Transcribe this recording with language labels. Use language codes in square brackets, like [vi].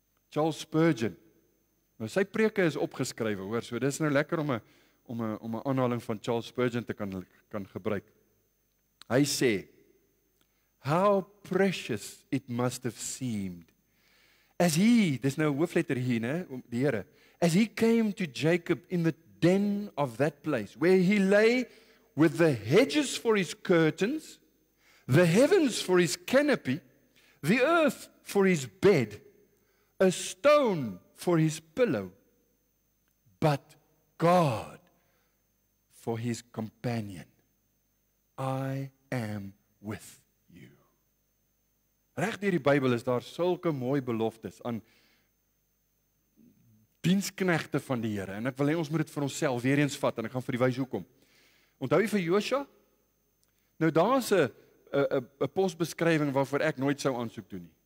[af] Charles Spurgeon. Nou sy preke is opgeskrywe, hoor, so dis nou lekker om 'n aanhaling van Charles Spurgeon te kan gebruik. Hy sê, [en] how precious it must have seemed as he, [af] dis nou 'n hoofletter hier, né, die Here, [en] as he came to Jacob in the den of that place, where he lay with the hedges for his curtains, the heavens for his canopy, the earth for his bed, a stone for his pillow, but God for his companion. I am with you. [af] Reg deur die Bybel is daar sulke mooi beloftes aan diensknegte van die Here, en ek wil hê ons moet dit vir onsself weer eens vat, en ek gaan vir die wys hoekom. Onthou jy vir Josua? Nou daar's 'n posbeskrywing waarvoor ek nooit sou aansoek doen nie.